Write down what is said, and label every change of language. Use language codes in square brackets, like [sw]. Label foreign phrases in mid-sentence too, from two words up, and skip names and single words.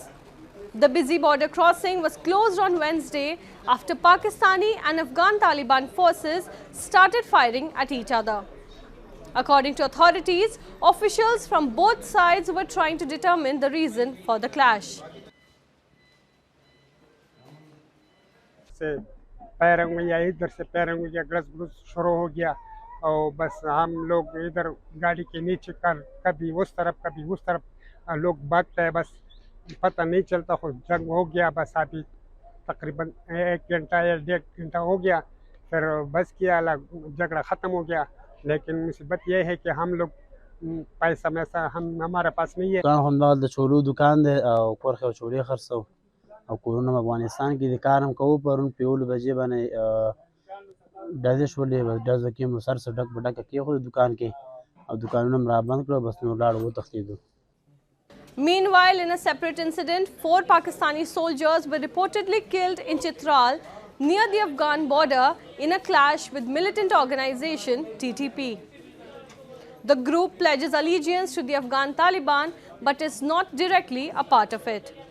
[en] The busy border crossing was closed on Wednesday after Pakistani and Afghan Taliban forces started firing at each other. According to authorities, officials from both sides were trying to determine the reason for the clash. [ur] سے پیروں میں یا ادھر سے پیروں میں یا گرس گروس شروع ہو گیا اور بس ہم لوگ ادھر گاڑی کے نیچے کر کبھی اس طرف لوگ بھاگتے ہیں، بس پتا نہیں چلتا. جنگ ہو گیا، بس ابھی تقریباً 1 گھنٹہ یا 1.5 گھنٹہ ہو گیا، پھر بس کیا، جھگڑا ختم ہو گیا. لیکن مصیبت یہ ہے کہ ہم لوگ پیسہ میسہ ہمارے پاس نہیں ہے. [ps] दुकान همدغه د چولو دکان دی او کورخه او چولې خرڅو او کورونه افغانستان کې د کار هم کوو. پرون په 7 بجې باندې ډزې شولې، بس ډزو کې مو سر ډک په ډکه کېښود دکان کې او دکانونه مو رابند کړل، بس نور لاړو وتښتېدو. [en] Meanwhile, in a separate incident, 4 Pakistani soldiers were reportedly killed in Chitral near the Afghan border in a clash with militant organization TTP. The group pledges allegiance to the Afghan Taliban but is not directly a part of it.